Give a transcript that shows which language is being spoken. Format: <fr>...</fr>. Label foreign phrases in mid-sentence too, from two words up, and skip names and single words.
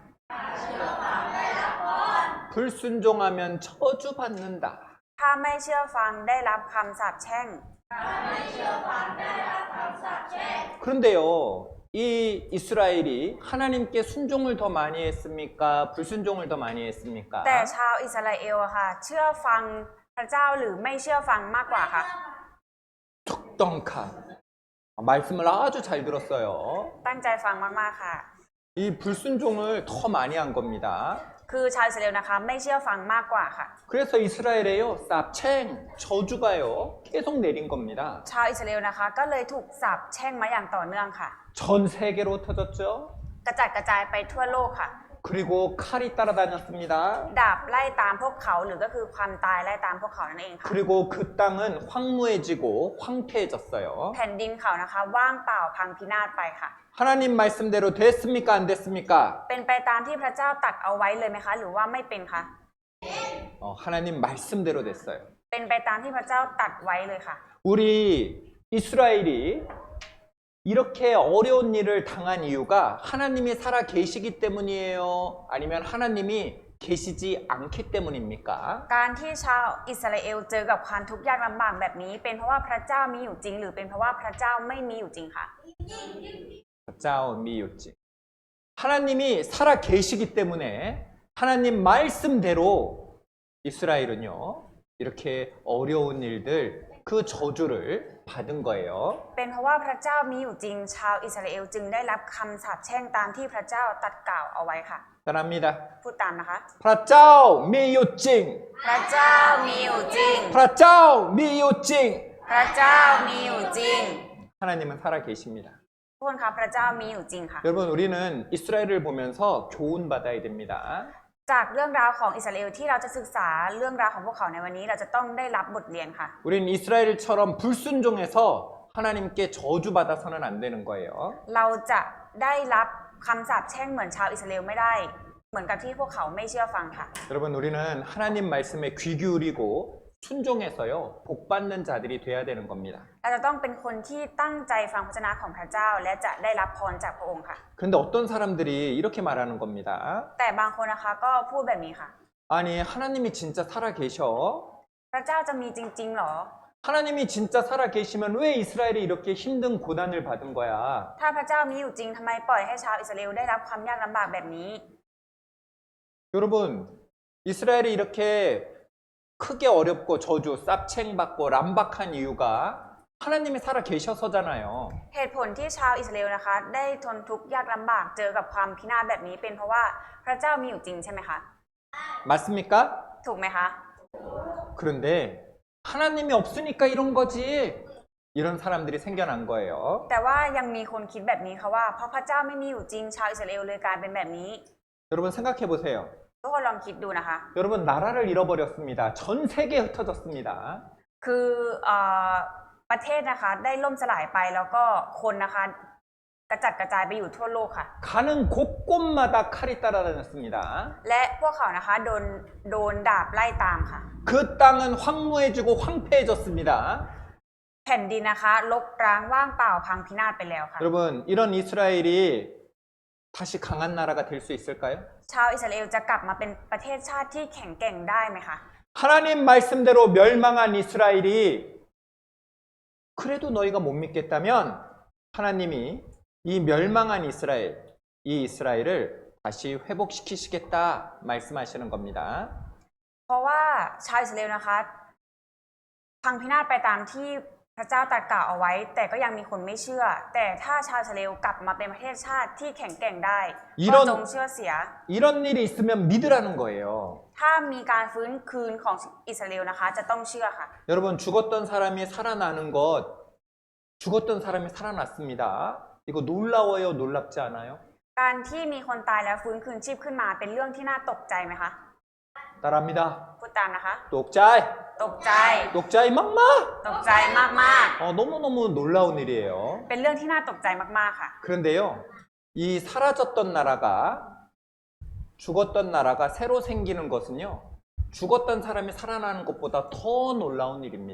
<ko>불순종하면 저주 받는다.</ko> <th>ถ้าไม่เชื่อฟังได้รับคำสาปแช่ง</th> <ko>그런데요, 이 이스라엘이 하나님께 순종을 더 많이 했습니까? 불순종을 더 많이 했습니까?</ko> <th>แต่ชาวอิสราเอลอะค่ะเชื่อฟังพระเจ้าหรือไม่เชื่อฟังมากกว่าค่ะ ถูกต้องค่ะ.</th> <ko>말씀을 아주 잘 들었어요.</ko> <th>ตั้งใจฟังมากๆค่ะ</th> <ko>이 불순종을 더 많이 한 겁니다.</ko> <th>คือชาวอิสราเอลนะคะไม่เชื่อฟังมากกว่าค่ะ</th> <ko>그래서 이스라엘에요, 쌉챙, 저주가요, 계속 내린 겁니다.</ko> <th>ชาวอิสราเอลนะคะก็เลยถูกสาปแช่งมาอย่างต่อเนื่องค่ะ</th> <ko>전 세계로 터졌죠.</ko> <th>กระจัดกระจายไปทั่วโลกค่ะ</th> <ko>그리고 칼이 따라다녔습니다.</ko> <th>ดาบไล่ตามพวกเขาหรือก็คือความตายไล่ตามพวกเขานั่นเองค่ะ</th> <ko>그리고 그 땅은 황무해지고 황폐해졌어요.</ko> <th>แผ่นดินเขานะคะว่างเปล่าพังพินาศไปค่ะ</th> <ko>하나님 말씀대로 됐습니까? 안 됐습니까?</ko> <th>เป็นไปตามที่พระเจ้าตัดเอาไว้เลยไหมคะ หรือว่าไม่เป็นคะ</th> <ko>하나님 말씀대로 됐어요.</ko> <th>เป็นไปตามที่พระเจ้าตัดไว้เลยค่ะ</th> <ko>우리 이스라엘이 이렇게 어려운 일을 당한 이유가 하나님이 살아 계시기 때문이에요? 아니면 하나님이 계시지 않기 때문입니까?</ko> <th>การที่ชาวอิสราเอลเจอกับความทุกข์ยากลำบากแบบนี้เป็นเพราะว่าพระเจ้ามีอยู่จริงหรือเป็นเพราะว่าพระเจ้าไม่มีอยู่จริงคะ มีอยู่จริง.</th> <ko>하나님이 살아 계시기 때문에 하나님 말씀대로 이스라엘은요, 이렇게 어려운 일들, 그 저주를 받은 거예요.</ko> <th>เป็นเพราะว่าพระเจ้ามีอยู่จริงชาวอิสราเอลจึงได้รับคำสาปแช่งตามที่พระเจ้าตรัสกล่าวเอาไว้ค่ะ</th> <ko>따라합니다.</ko> <th>พูดตามนะคะ พระเจ้ามีอยู่จริง. พระเจ้ามีอยู่จริง พระเจ้ามีอยู่จริง. พระเจ้ามีอยู่จริง</th> <ko>하나님은 살아 계십니다.</ko> <th>ทุกคนคะพระเจ้ามีอยู่จริงค่ะ</th> <ko>여러분, 우리는 이스라엘을 보면서 교훈 받아야 됩니다.</ko> <th>จากเรื่องราวของอิสราเอลที่เราจะศึกษาเรื่องราวของพวกเขาในวันนี้เราจะต้องได้รับบทเรียนค่ะ</th> <ko>우리는 이스라엘처럼 불순종해서 하나님께 저주받아서는 안 되는 거예요.</ko> <th>เราจะได้รับคำสาปแช่งเหมือนชาวอิสราเอลไม่ได้ เหมือนกับที่พวกเขาไม่เชื่อฟังค่ะ</th> <ko>여러분, 우리는 하나님 말씀에 귀 기울이고 순종해서요, 복 받는 자들이 돼야 되는 겁니다.</ko> <th>เราจะต้องเป็นคนที่ตั้งใจฟังพระวจนะของพระเจ้า และจะได้รับพรจากพระองค์ค่ะ</th> <ko>그런데 어떤 사람들이 이렇게 말하는 겁니다.</ko> <th>แต่บางคนนะคะก็พูดแบบนี้ค่ะ</th> <ko>아니, 하나님이 진짜 살아 계셔?</ko> <th>พระเจ้าจะมีจริงๆหรอ</th> <ko>하나님이 진짜 살아 계시면 왜 이스라엘이 이렇게 힘든 고난을 받은 거야?</ko> <th>ถ้าพระเจ้ามีอยู่จริงทำไมปล่อยให้ชาวอิสราเอลได้รับความยากลำบากแบบนี้</th> <ko>여러분, 이스라엘이 이렇게 크게 어렵고 저주, 쌉챙 받고 람박한 이유가 하나님이 살아 계셔서잖아요.</ko> <th>เหตุผลที่ชาวอิสราเอลนะคะได้ทนทุกข์ยากลำบากเจอกับความพินาศแบบนี้เป็นเพราะว่าพระเจ้ามีอยู่จริงใช่ไหมคะ</th> <ko>맞습니까?</ko> <th>ถูกไหมคะ</th> <ko>그런데 하나님이 없으니까 이런 거지. 이런 사람들이 생겨난 거예요.</ko> <th>แต่ว่ายังมีคนคิดแบบนี้ค่ะว่าเพราะพระเจ้าไม่มีอยู่จริงชาวอิสราเอลเลยกลายเป็นแบบนี้</th> <ko>여러분 생각해 보세요.</ko> <th>ทุกคนลองคิดดูนะคะ</th> <ko>여러분 나라를 잃어버렸습니다. 전 세계에 흩어졌습니다.</ko> <th>คือประเทศนะคะได้ล่มสลายไปแล้วก็คนนะคะกระจัดกระจายไปอยู่ทั่วโลกค่ะ</th> <ko>가는 곳곳마다 칼이 따라다녔습니다.</ko> <th>และพวกเขานะคะโดนดาบไล่ตามค่ะ</th> <ko>그 땅은 황무해지고 황폐해졌습니다.</ko> <th>แผ่นดินนะคะรกร้างว่างเปล่าพังพินาศไปแล้วค่ะ</th> <ko>여러분, 이런 이스라엘이 다시 강한 나라가 될 수 있을까요?</ko> <th>ชาวอิสราเอลจะกลับมาเป็นประเทศชาติที่แข็งแกร่งได้ไหมคะ</th> <ko>하나님 말씀대로 멸망한 이스라엘이 그래도 너희가 못 믿겠다면 하나님이 이 멸망한 이스라엘, 이 이스라엘을 다시 회복시키시겠다 말씀하시는 겁니다.</ko> <th>เพราะว่าชาวอิสราเอลนะคะพังพินาศไปตามที่พระเจ้าตรัสกล่าวเอาไว้ แต่ก็ยังมีคนไม่เชื่อ แต่ถ้าชาวอิสราเอลกลับมาเป็นประเทศชาติที่แข็งแกร่งได้ก็จงเชื่อเสีย</th> <ko>이런 일이 있으면 믿으라는 거예요.</ko> <th>ถ้ามีการฟื้นคืนของอิสราเอลนะคะจะต้องเชื่อค่ะ</th> <ko>여러분, 죽었던 사람이 살아나는 것, 죽었던 사람이 살아났습니다. 이거 놀라워요, 놀랍지 않아요?</ko> <th>การที่มีคนตายแล้วฟื้นคืนชีพขึ้นมาเป็นเรื่องที่น่าตกใจไหมคะ</th> <ko>따라합니다.</ko> <th>พูดตามนะคะ ตกใจ! ตกใจ ตกใจมากๆ! ตกใจมาก</th> <ko>너무너무 놀라운 일이에요.</ko> <th>ๆ เป็นเรื่องที่น่าตกใจมากๆค่ะ</th> <ko>그런데요, 이 사라졌던 나라가, 죽었던 나라가 새로 생기는 것은요, 죽었던 사람이 살아나는 것보다 더 놀라운 일입니다.</ko>